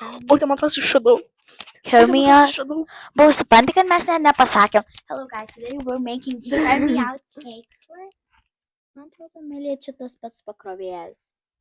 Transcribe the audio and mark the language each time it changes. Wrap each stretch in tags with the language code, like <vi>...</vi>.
<lt>O, tai man atrodo, išradau.</lt> <en>Hear me out.</en> <lt>Išradau. Bro, supranti, kad mes nepasakėm.</lt> <en>Hello guys, today we're making hear me out cakes.</en> <lt>Man atrodo, Amelija, čia tas pats pakrovėjas.</lt>